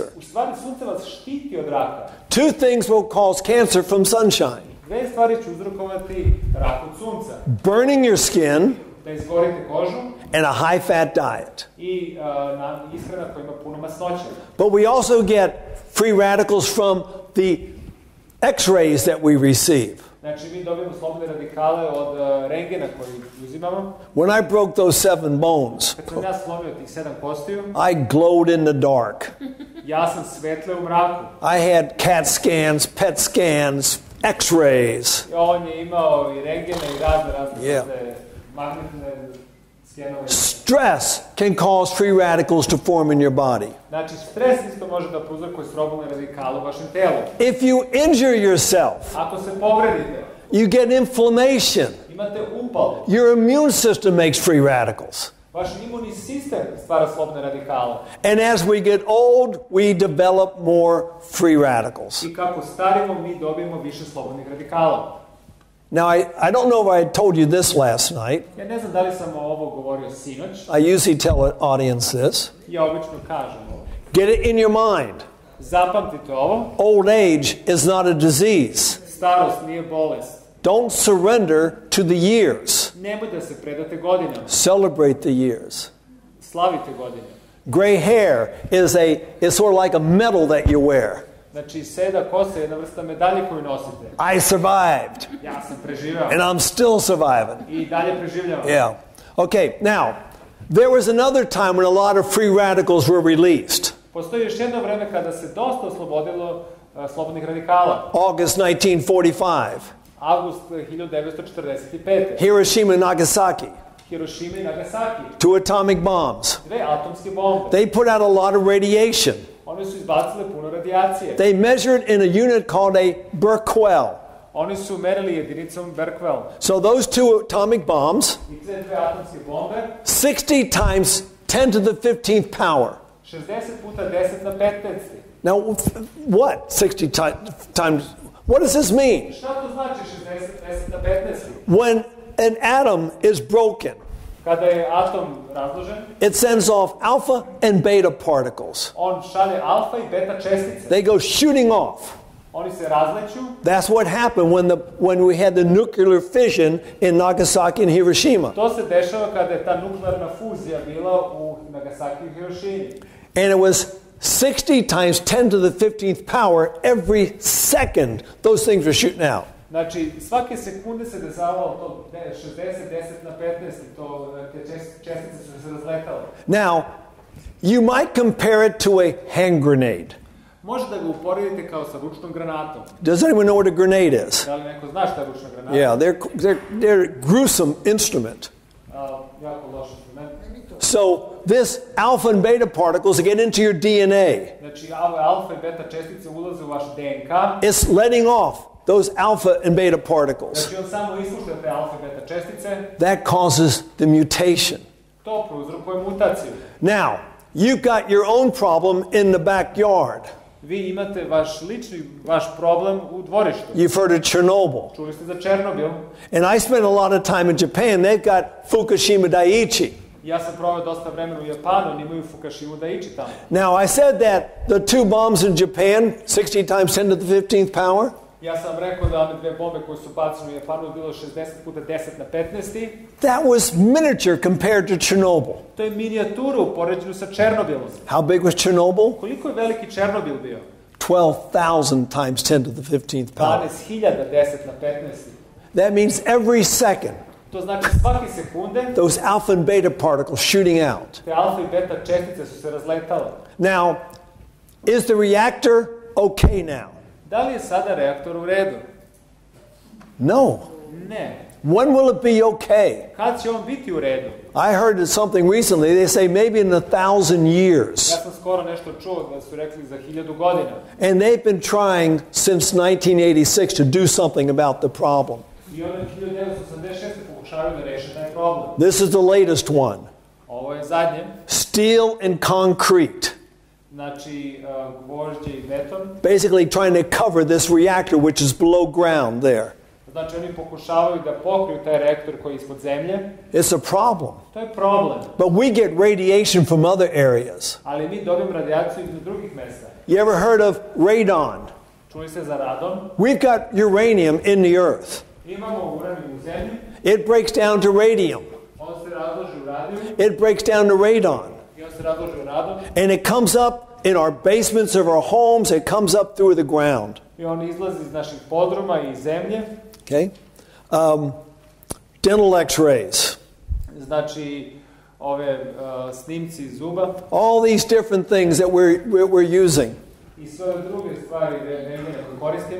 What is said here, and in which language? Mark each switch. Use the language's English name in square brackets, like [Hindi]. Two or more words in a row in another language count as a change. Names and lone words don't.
[Serbian] U stvari sunce vas štiti od raka. [English] Two things will cause cancer from sunshine. [Serbian] Dve stvari će uzrokovati rak od sunca. [English] Burning your skin [Serbian] Da izgorite kožu [English] and a high fat diet. [Serbian] i ishrana koja ima puno masnoće. [English] But we also get free radicals from the X-rays that we receive. [Serbian] Znači mi dobijemo slobodne radikale od rengena koji uzimamo. [English] When I broke those 7 bones, [Serbian] Kad sam ja slomio tih 7 kostiju, [English] I glowed in the dark. [Serbian] ja sam svetle u mraku. [English] I had CAT scans, PET scans, X-rays. [Serbian] I on je imao i rengene i razne Yeah. magnetne skenove. [English] Stress can cause free radicals to form in your body. [Serbian] Znači stres isto može da prouzrokuje slobodne radikale u vašem telu. [English] If you injure yourself, [Serbian] Ako se povredite, [English] you get inflammation. [Serbian] imate upal. [English] Your immune system makes free radicals. [Serbian] Vaš imunni sistem stvara slobodne radikale. [English] And as we get old, we develop more free radicals. [Serbian] I kako starimo, mi dobijemo više slobodnih radikala. [English] Now, I don't know if I told you this last night. [Serbian] Ja ne znam da li sam ovo govorio sinoć. [English] I usually tell an audience this. [Serbian] Ja obično kažem ovo. [English] Get it in your mind. [Serbian] Zapamtite ovo. [English] Old age is not a disease. [Serbian] Starost nije bolest. [English] Don't surrender to the years. [Serbian] Nemoj da se predate godinama. [English] Celebrate the years. [Serbian] Slavite godine. [English] Gray hair is sort of like a medal that you wear. [Serbian] Znači, seda kosa je jedna vrsta medalje koju nosite. [English] I survived. [Serbian] Ja sam preživao. [English] And I'm still surviving. [Serbian] I dalje preživljavam. [English] Yeah. Okay, now, there was another time when a lot of free radicals were released. [Serbian] Postoji još jedno vreme kada se dosta oslobodilo slobodnih radikala. [English] August 1945. [Serbian] Avgust 1945. [English] Hiroshima and Nagasaki. [Serbian] Hirošima i Nagasaki. [English] 2 atomic bombs. [Serbian] 2 atomske bombe. [English] They put out a lot of radiation. [Serbian] One su izbacile puno radijacije. [English] They measured in a unit called a Becquerel. [Serbian] Oni su merili jedinicom Becquerel. [English] So those 2 atomic bombs, [Serbian] I te 2 atomske bombe, [English] 60 times 10 to the 15th power. [Serbian] 60 puta 10 na 15. [English] Now, what? 60 times. What does this mean? [Serbian] Šta to znači 60, 10 na 15? [English] When an atom is broken, [Serbian] Kada je atom razložen, [English] it sends off alpha and beta particles. [Serbian] on šalje alfa i beta čestice. [English] They go shooting off. [Serbian] Oni se razleću. [English] That's what happened when we had the nuclear fission in Nagasaki and Hiroshima. [Serbian] To se dešava kada je ta nuklearna fuzija bila u Nagasaki i Hirošimi. [English] And it was 60 times 10 to the 15th power every second. Those things were shooting out. [Serbian] Znači, svake sekunde se dešavalo to 60, 10 na 15, te čestice su se razletale. [English] Now, you might compare it to a hand grenade. [Serbian] Može da ga uporedite kao sa ručnom granatom. [English] Does anyone know what a grenade is? [Serbian] Da li neko zna šta je ručna granata? [English] Yeah, they're a gruesome instrument. [Serbian] Jako loš instrument. [English] So this alpha and beta particles get into your DNA. [Serbian] Znači, ove alfa i beta čestice ulaze u vaš DNK. [English] It's letting off those alpha and beta particles. [Serbian] Znači, on samo ispušta te alfa i beta čestice. [English] That causes the mutation. [Serbian] To prouzrokuje mutaciju. [English] Now, you've got your own problem in the backyard. [Serbian] vi imate vaš problem u dvorištu. [English] You've heard of Chernobyl. [Serbian] Čuli ste za Černobil. [English] And I spent a lot of time in Japan. They've got Fukushima Daiichi. [Serbian] Ja sam proveo dosta vremena u Japanu, oni imaju Fukushimu Daiichi tamo. [English] Now, I said that the 2 bombs in Japan, 60 times 10 to the 15th power, [Serbian] Ja sam rekao da one 2 bombe koje su bacene u Japanu bilo 60 puta 10 na 15. [English] that was miniature compared to Chernobyl. [Serbian] To je minijatura u poređenju sa Černobilom. [English] How big was Chernobyl? [Serbian] Koliko je veliki Černobil bio? [English] 12,000 times 10 to the 15th power. [Serbian] 12.000 10 na 15. [English] That means every second, [Serbian] To znači svake sekunde [English] those alpha and beta particles shooting out. [Serbian] te alfa i beta čestice su se razletale. [English] Now, is the reactor okay now? [Serbian] Da li je sada reaktor u redu? [English] No. [Serbian] Ne. [English] When will it be okay? [Serbian] Kad će on biti u redu? [English] I heard something recently. They say maybe in 1,000 years. [Serbian] Ja sam skoro nešto čuo da su rekli za 1000 godina. [English] And they've been trying since 1986 to do something about the problem. [Serbian] I ono 1986. pokušavaju da reše taj problem. [English] This is the latest one. [Serbian] Ovo je zadnje. [English] Steel and concrete. [Serbian] Znači, gvožđe i beton. [English] Basically trying to cover this reactor which is below ground there. [Serbian] Znači, oni pokušavaju da pokriju taj reaktor koji je ispod zemlje. [English] It's a problem. [Serbian] To je problem. [English] But we get radiation from other areas. [Serbian] Ali mi dobijemo radijaciju iz drugih mesta. [English] You ever heard of radon? [Serbian] Čuli se za radon? [English] We've got uranium in the earth. [Serbian] Imamo uranijum u zemlji. [English] It breaks down to radium. [Serbian] On se razloži u radiju. [English] It breaks down to radon. [Serbian] I on se razloži u radon. [English] And it comes up in our basements of our homes. It comes up through the ground. [Serbian] I on izlazi iz naših podruma i iz zemlje. [English] Okay? Dental x-rays. [Serbian] Znači, ove snimci zuba. [English] All these different things that we're using. [Serbian] I sve druge stvari koje koristimo.